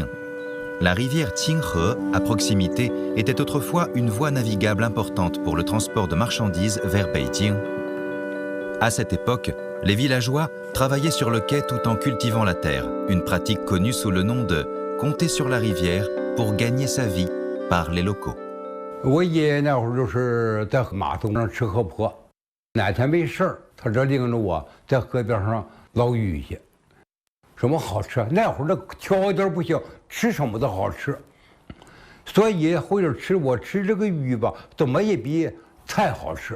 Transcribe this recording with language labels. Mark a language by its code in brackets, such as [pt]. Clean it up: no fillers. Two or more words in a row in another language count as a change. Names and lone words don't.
[fr] La rivière Qinghe, à proximité, était autrefois une voie navigable importante pour le transport de marchandises vers Beijing. À cette époque, Les villageois travaillaient sur le quai tout en cultivant la terre, une pratique connue sous le nom de compter sur la rivière pour gagner sa vie par les locaux. [zh] 我爷爷那会儿就是在码头上吃河坡，哪天没事儿，他这领着我在河边上捞鱼去。什么好吃？那会儿的条件不行，吃什么都好吃。所以回头吃我吃这个鱼吧，怎么也比菜好吃。